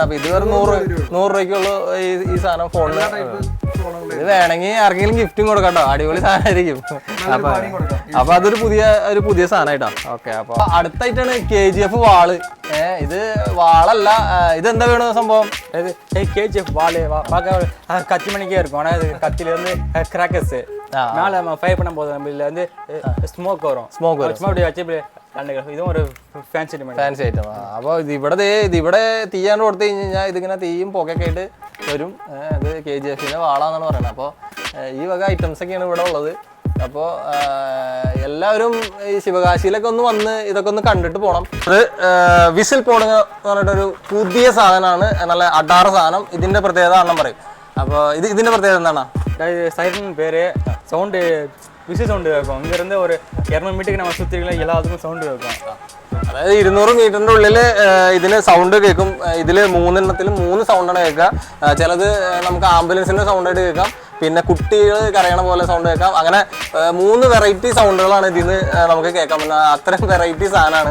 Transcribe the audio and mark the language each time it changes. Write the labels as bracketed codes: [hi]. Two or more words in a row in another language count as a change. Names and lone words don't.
[ml] അപ്പൊ ഇത് വെറും 100 രൂപയ്ക്കുള്ളൂ ഈ സാധനം ഫോണിന്. ഇത് വേണമെങ്കിൽ ആർക്കെങ്കിലും ഗിഫ്റ്റും കൊടുക്കാം കേട്ടോ. അടിപൊളി സാധനമായിരിക്കും. അപ്പൊ അതൊരു പുതിയ സാധനമായിട്ടാ. ഓക്കെ. അപ്പൊ അടുത്തായിട്ടാണ് KGF വാള്. ഇത് വാളല്ല, ഇതെന്താ വേണ സംഭവം? [ta] KGF வாளு கத்தி மணிக்கே இருக்கும். ஆனா அது கத்தில இருந்து கிராக்கர்ஸ் மேல ஃபயர் பண்ணும்போது நம்மள வந்து ஸ்மோக் வரும். சும்மா அப்படியே வச்சு [ml] ഇതും ഒരു ഫാൻസി ഐറ്റം. അപ്പോൾ ഇതിവിടെ തീയാണ്ട് കൊടുത്തു കഴിഞ്ഞാൽ ഇതിങ്ങനെ തീയും പുകയൊക്കെ ആയിട്ട് വരും. ഇത് KGF-ന്റെ വാളാന്നാണ് പറയുന്നത്. അപ്പോൾ ഈ വക ഐറ്റംസ് ഒക്കെയാണ് ഇവിടെ ഉള്ളത്. അപ്പോൾ എല്ലാവരും ഈ ശിവകാശിയിലൊക്കെ ഒന്ന് വന്ന് ഇതൊക്കെ ഒന്ന് കണ്ടിട്ട് പോകണം. ഇത് വിസിൽ പോണുക എന്ന് പറഞ്ഞിട്ടൊരു പുതിയ സാധനമാണ്, നല്ല അടാറ സാധനം. ഇതിന്റെ പ്രത്യേകത ആണെന്ന് പറയും. അപ്പോൾ ഇതിന്റെ പ്രത്യേകത എന്താണ്? സൈറൻ പേര് സൗണ്ട് [ta] விசில் சவுண்டு கேட்கும். இங்கேருந்து ஒரு 200 மீட்டருக்கு நம்ம சுற்றிக்கலாம், எல்லாத்துக்கும் சவுண்டு கேட்கும். [ml] അതായത് 200 മീറ്ററിന്റെ ഉള്ളിൽ ഇതിന് സൗണ്ട് കേൾക്കും. ഇതിൽ 3 എണ്ണത്തിലും 3 സൗണ്ടാണ് കേൾക്കുക. ചിലത് നമുക്ക് ആംബുലൻസിന്റെ സൗണ്ടായിട്ട് കേൾക്കാം, പിന്നെ കുട്ടികൾ കരയണ പോലെ സൗണ്ട് കേൾക്കാം. അങ്ങനെ 3 വെറൈറ്റി സൗണ്ടുകളാണ് ഇതിന് നമുക്ക് കേൾക്കാൻ പറ്റുന്നത്. അത്രയും വെറൈറ്റി സാധനമാണ്.